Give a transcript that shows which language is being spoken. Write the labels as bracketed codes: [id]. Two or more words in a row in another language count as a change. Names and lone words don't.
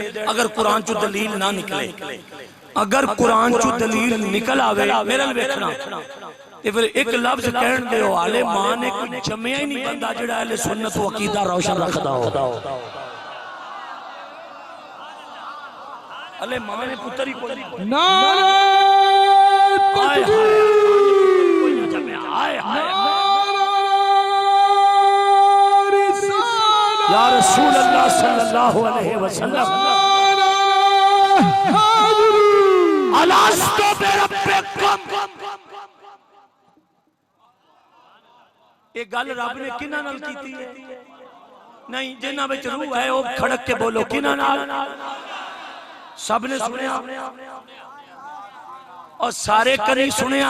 [pa] ਅਗਰ ਕੁਰਾਨ ਚੋ ਦਲੀਲ ਨਾ ਨਿਕਲੇ, ਅਗਰ ਕੁਰਾਨ ਚੋ ਦਲੀਲ ਨਿਕਲ ਆਵੇ ਮੇਰੇ ਨਾਲ ਵੇਖਣਾ ਤੇ ਫਿਰ ਏਕ ਲਫ਼ਜ਼ ਕਹਿਣ ਦੇ ਹਾਲੇ ਮਾਂ ਨੇ ਕੋਈ ਜੰਮਿਆ ਹੀ ਨਹੀਂ ਬੰਦਾ ਜੇੜਾ ਅਹਿਲੇ ਸੁੰਨਤ ਵ ਅਕੀਦਾ ਰੋਸ਼ਨ ਰੱਖਦਾ ਹੋ। ਅਲੇ ਮਾਂ ਨੇ ਪੁੱਤਰ ਹੀ ਕੋਈ [ur] نعرۂ تکبیر, [pa] ਕੋਈ ਨਾ ਜੰਮਿਆ। ਹਾਏ ਹਾਏ [ar] يا رسول الله صلى الله عليه وسلم، ألست بربكم. [pa] ਯੇ ਗਲ ਰੱਬ ਨੇ ਕਿਨ੍ਹਾਂ ਨਾਲ ਕੀਤੀ ਹੈ? ਨਹੀਂ, ਜਿਨ੍ਹਾਂ ਵਿਚ ਰੂਹ ਹੈ ਵੋ ਖੜਕ ਕੇ ਬੋਲੋ ਕਿਨ੍ਹਾਂ ਨਾਲ? ਸਬ ਨੇ ਸੁਣਿਆ ਔਰ ਸਾਰੇ ਕਰੀ ਸੁਣਿਆ।